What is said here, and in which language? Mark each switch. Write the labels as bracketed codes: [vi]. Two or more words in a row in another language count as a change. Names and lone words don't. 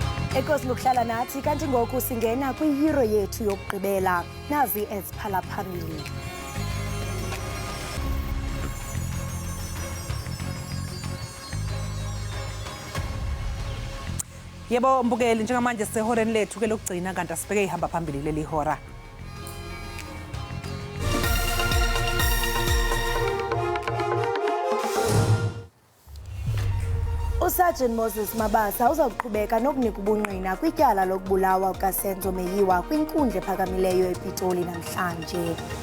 [xh] Enkosi ngokuhlala nathi kanti ngoku singena kwihero yethu yokugqibela nazi eziphala phambili. [zu] Yebo mbukeli njengamanje sehoreni lethu ke lokugcina kanti asibheke ihamba phambili leli hora. [xh] Sergeant Moses Mabasa uzawuqhubeka nokunika ubungqina kwityala lokubulawa kukaSenzo Meyiwa kwinkundla ephakamileyo ePitoli namhlanje.